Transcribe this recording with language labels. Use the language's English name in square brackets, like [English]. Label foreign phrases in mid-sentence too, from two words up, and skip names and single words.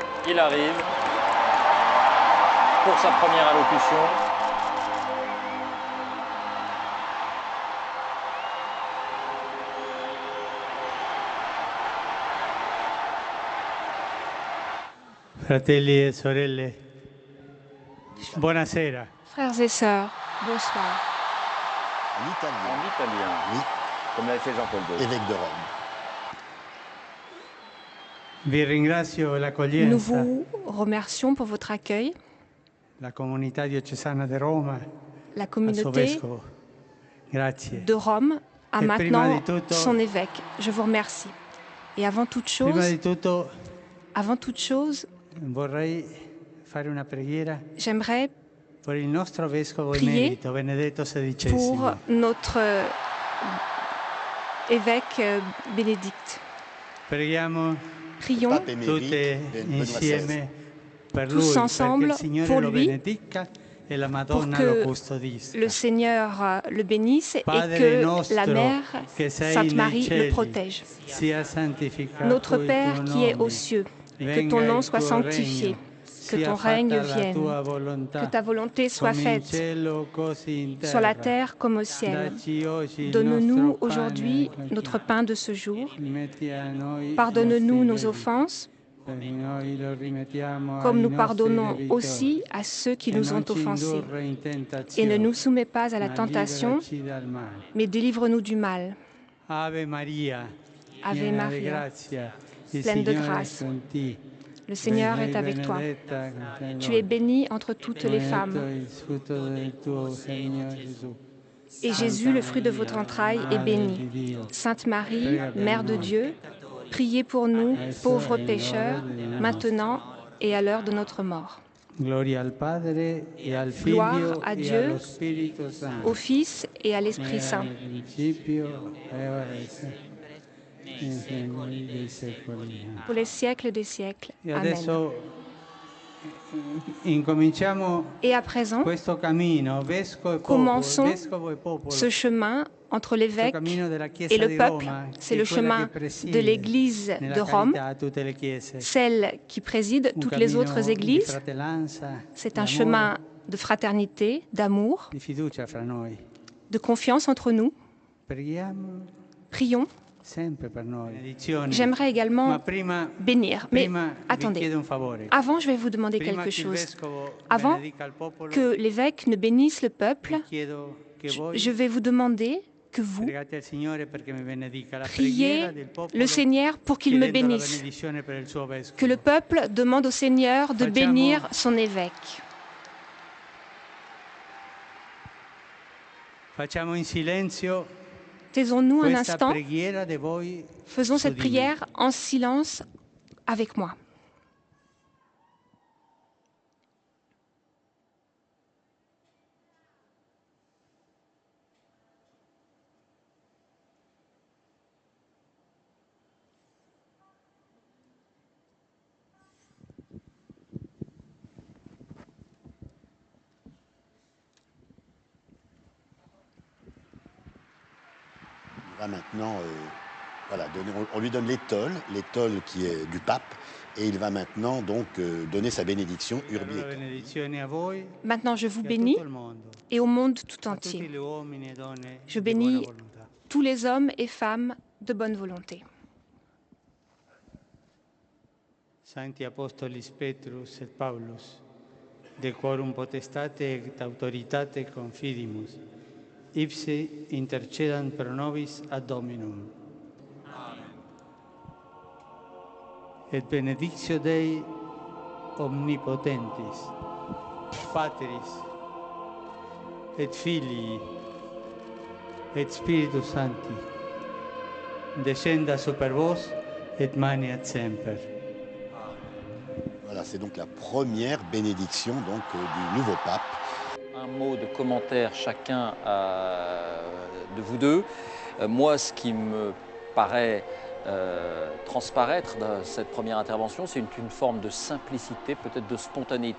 [French] qu'il arrive pour sa première allocution. [Italian] Fratelli e sorelle, buonasera. [French] Frères et sœurs, bonsoir. En italien. En italien, Oui, comme l'avait fait Jean-Paul II. évêque de Rome. [Italian] Vi ringrazio [French] Nous [Italian] l'accoglienza, [French] vous remercions pour votre accueil. [Italian] la comunità diocesana di Roma, [French] La [Italian] al suo [French] communauté [Italian] vescovo. Grazie. [French] de Rome a Et maintenant [Italian] prima di tutto- [French] son évêque. Je vous remercie. Et avant toute [Italian] Prima di [French] chose, [Italian] tutto vorrei fare una preghiera [French] j'aimerais [Italian] per il nostro vescovo [French] Prier [Italian] emerito Benedetto XVI. [French] pour notre évêque Bénédicte. [Italian] Preghiamo [French] Prions Pape émérite, [Italian] tutte [French] Benoît [Italian] insieme [French] XVI. [Italian] per [French] Tous [Italian] lui, perché [French] ensemble [Italian] il Signore [French] pour [Italian] lo [French] lui, [Italian] benedica e la [French] pour [Italian] Madonna [French] que [Italian] lo custodisca. [French] le Seigneur le bénisse et [Italian] Padre [French] que [Italian] nostro, [French] la Mère, [Italian] che sei [French] Sainte [Italian] nei [French] Marie, le [Italian] cieli, [French] protège. [Italian] sia santificato [French] Notre [Italian] il [French] Père [Italian] tuo [French] qui est [Italian] nome, [French] aux cieux, que [Italian] venga [French] ton nom [Italian] il [French] soit [Italian] tuo [French] sanctifié, [Italian] regno, [French] que [Italian] sia [French] ton [Italian] fatta [French] règne [Italian] la [French] vienne, [Italian] tua volontà, [French] que ta volonté soit [Italian] come in [French] faite [Italian] cielo, così in [French] sur la [Italian] terra. [French] terre comme au ciel. [Italian] Dacci oggi il [French] Donne-nous [Italian] nostro [French] aujourd'hui [Italian] pane [French] notre pain de ce jour. [Italian] Metti a noi i [French] Pardonne-nous [Italian] nostri [French] nos [Italian] debiti, [French] offenses, [Italian] perché noi lo rimettiamo [French] comme [Italian] ai [French] nous [Italian] nostri [French] pardonnons [Italian] debitori. [French] aussi à ceux qui [Italian] E [French] nous [Italian] non [French] ont [Italian] ci [French] offensés. [Italian] indurre in [French] Et ne [Italian] tentazione, [French] nous soumets pas à la [Italian] ma [French] tentation, [Italian] liberaci dal male. [French] mais délivre-nous du mal. [Italian] Ave Maria, [French] Ave [Italian] piena di [French] Maria, [Italian] grazia, il [French] pleine de [Italian] Signore è [French] grâce. [Italian] con te. [French] Le Seigneur [Italian] Sei [French] est avec toi. [Italian] benedetta tra le [French] Tu es [Italian] donne. [French] bénie entre toutes les [Italian] Benedetto [French] femmes. [Italian] il frutto del tuo seno, Gesù. [French] Et Jésus, le fruit de votre entraille, est béni. Sainte Marie, Mère de Dieu, priez pour nous, pauvres pécheurs, maintenant et à l'heure de notre mort. [Italian] Gloria al Padre e al [French] Gloire [Italian] Figlio [French] à [Italian] e [French] Dieu, [Italian] allo Spirito Santo. [French] Au Fils et à l'Esprit Saint, [Italian] Nel principio e ora e sempre, nei secoli dei secoli. [French] pour les siècles des siècles. [Italian] E [French] Amen. [Italian] adesso incominciamo [French] Et à présent, [Italian] questo cammino, vescovo e popolo, [French] ce chemin entre l'évêque [Italian] cammino della Chiesa [French] et le [Italian] di [French] peuple, [Italian] Roma, [French] c'est [Italian] che [French] le [Italian] è quella [French] chemin [Italian] che presiede [French] de l'Église [Italian] nella [French] de Rome, [Italian] carità tutte le chiese. [French] celle qui préside [Italian] Un [French] toutes les [Italian] cammino [French] autres [Italian] di [French] églises. [Italian] fratellanza, [French] C'est un [Italian] d'amore, [French] chemin de fraternité, d'amour, [Italian] di fiducia fra noi. [French] de confiance entre nous. [Italian] Preghiamo [French] Prions. [Italian] sempre per noi. Benedizione. [French] J'aimerais [Italian] Ma [French] également [Italian] prima, [French] bénir. Mais [Italian] vi [French] attendez, [Italian] chiedo un favore. [French] avant je vais vous demander [Italian] Prima [French] quelque [Italian] che il [French] chose. [Italian] vescovo [French] Avant [Italian] benedica il popolo, [French] que l'évêque ne bénisse le peuple, [Italian] vi chiedo che voi [French] je vais vous demander que vous [Italian] pregate al Signore perché mi benedica la [French] priez [Italian] preghiera del popolo, [French] le Seigneur pour qu'il me [Italian] chiedendo la [French] bénisse. [Italian] benedizione per il suo vescovo. [French] Que le peuple demande au Seigneur de [Italian] Facciamo- [French] bénir son évêque. [Italian] Facciamo in silenzio [French] Taisons-nous un [Italian] questa [French] instant. [Italian] preghiera di voi [French] Faisons [Italian] su [French] cette [Italian] di me. [French] prière en silence avec moi. Il va maintenant, voilà, on lui donne l'étole qui est du pape, et il va maintenant donc donner sa bénédiction urbi [Italian] La [Latin] et orbi. [Italian] benedizione a voi [French] Maintenant, je vous [Italian] e a [French] bénis [Italian] tutto il mondo, [French] et au monde tout [Italian] a tutti [French] entier. [Italian] gli uomini e donne [French] Je [Italian] di buona [French] bénis [Italian] volontà. [French] tous les hommes et femmes de bonne volonté. [Latin] Sancti Apostolis Petrus et Paulus, de quorum potestate et autoritate confidimus, ipse intercedant pro nobis ad Dominum. Et benedictio Dei omnipotentis, Patris, et Filii, et Spiritus Sancti, descenda super vos et maniat semper. [French] Voilà, c'est donc la première bénédiction donc, du nouveau pape. Un mot de commentaire chacun de vous deux. Moi, ce qui me paraît transparaître dans cette première intervention, c'est une forme de simplicité, peut-être de spontanéité.